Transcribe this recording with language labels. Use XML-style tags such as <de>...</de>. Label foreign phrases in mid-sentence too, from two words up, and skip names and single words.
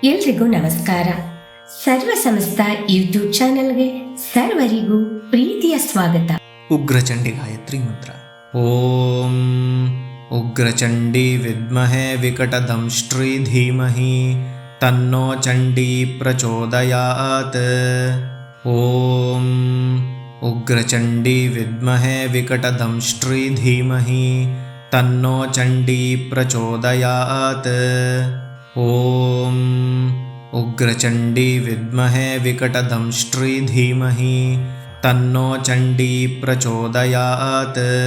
<kn>ಎಲ್ರಿಗೂ ನಮಸ್ಕಾರ. ಸರ್ವಸಮಸ್ತ ಯೂಟ್ಯೂಬ್ ಚಾನೆಲ್ಗೆ ಸರ್ವರಿಗೂ ಪ್ರೀತಿಯ ಸ್ವಾಗತ. ಉಗ್ರಚಂಡಿ ಗಾಯತ್ರಿ ಮಂತ್ರ.</kn> <sa>ಓಂ ಉಗ್ರಚಂಡಿ ವಿದ್ಮಹೇ ವಿಕಟದಂಷ್ಟ್ರೀ ಧೀಮಹಿ ತನ್ನೋ ಚಂಡಿ ಪ್ರಚೋದಯಾತ್. ಓಂ ಉಗ್ರಚಂಡಿ ವಿದ್ಮಹೇ ವಿಕಟದಂಷ್ಟ್ರೀ ಧೀಮಹಿ ತನ್ನೋ ಚಂಡಿ ಪ್ರಚೋದಯಾತ್. ಓಂ ಉಗ್ರಚಂಡಿ ವಿದ್ಮಹೇ ವಿಕಟದಂಷ್ಟ್ರೀ ಧೀಮಹಿ ತನ್ನೋ ಚಂಡಿ ಪ್ರಚೋದಯಾತ್.</sa>